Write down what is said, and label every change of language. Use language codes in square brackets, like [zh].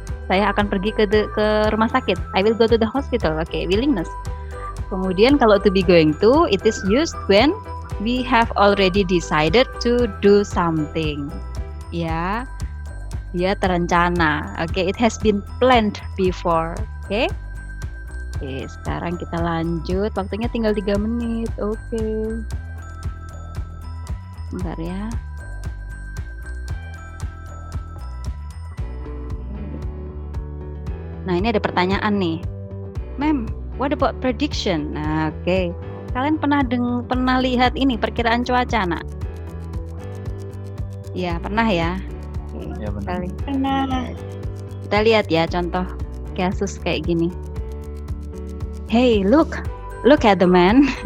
[id] Saya akan pergi ke rumah sakit. [en] I will go to the hospital. Oke, willingness. [id] Kemudian kalau [en] to be going to, it is used when we have already decided to do something. [id] Ya, dia terencana. [en] Oke, it has been planned before. [id] Oke. Oke, sekarang kita lanjut. Waktunya tinggal 3 menit. Oke. Bentar ya. Nah, ini ada pertanyaan nih. [en] Ma'am, what about prediction? [id] Nah, oke. Kalian pernah lihat ini perkiraan cuaca, nak? Ya, pernah ya? Oke, Ya, benar. Pernah. kita lihat ya contoh kasus kayak gini. [en] Hey, look at the man.